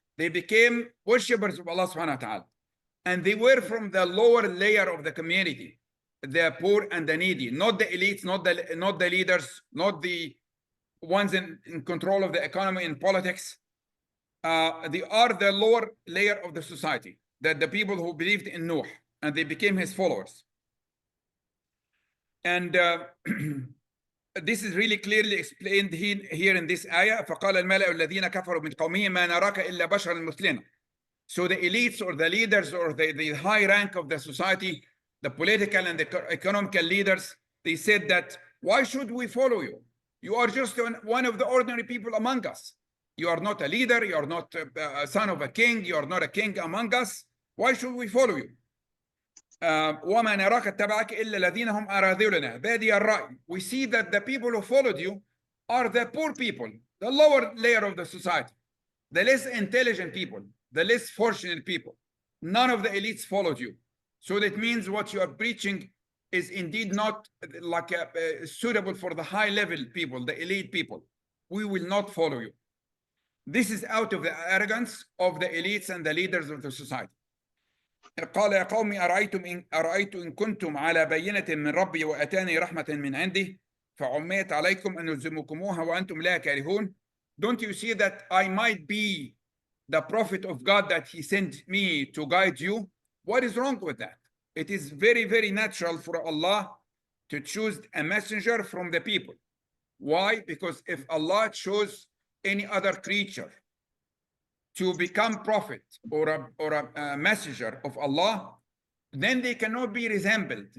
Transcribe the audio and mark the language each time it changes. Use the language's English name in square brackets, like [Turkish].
[English] They became worshippers of Allah subhanahu wa ta'ala. And they were from the lower layer of the community, the poor and the needy, not the elites, not the leaders, not the ones in control of the economy and politics. They are the lower layer of the society, that the people who believed in Nouh, and they became his followers. And this is really clearly explained here in this ayah. [Arabic] فقال الملأ الذين كفروا من قومه ما نراك إلا بشرا مثلنا. [English] So the elites or the leaders or the high rank of the society, the political and the economical leaders, they said that, why should we follow you? You are just one of the ordinary people among us. You are not a leader. You are not a son of a king. You are not a king among us. Why should we follow you? [Arabic] وما نراك اتبعك إلا الذين هم أراذلنا بادي الرأي. [English] We see that the people who followed you are the poor people, the lower layer of the society, the less intelligent people, the less fortunate people. None of the elites followed you. So that means what you are preaching is indeed not like suitable for the high level people, the elite people. We will not follow you. This is out of the arrogance of the elites and the leaders of the society. [Arabic] قال يا قوم أرأيت إن كنتم على بينة من ربي وأتاني رحمة من عنده فعميت عليكم أن نلزمكموها وأنتم لا كارهون. [English] Don't you see that I might be the prophet of God that he sent me to guide you? What is wrong with that? It is very, very natural for Allah to choose a messenger from the people. Why? Because if Allah chose any other creature to become prophet or a messenger of Allah, then they cannot be resembled.